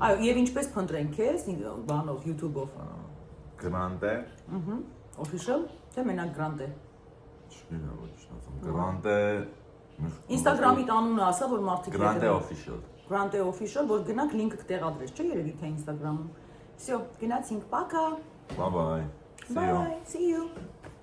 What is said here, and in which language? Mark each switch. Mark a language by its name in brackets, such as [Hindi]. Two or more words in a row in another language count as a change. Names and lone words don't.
[Armenian] Այո, եւ ինչպես փնտրենք քեզ բանով YouTube-ով։ Գրանտե։ Official, թե մենակ Grande։ Չգիտեմ ոչ ասում։ Գրանտե Instagram-ի անունը ասա, որ մարդիկ Grande official։ Grande Official, որ գնանք link-ը կտեղադրես, չէ՞ երևի թե Instagram-ում։ Всё, գնացինք, пока։ [English] Bye bye. See you. Bye, see you.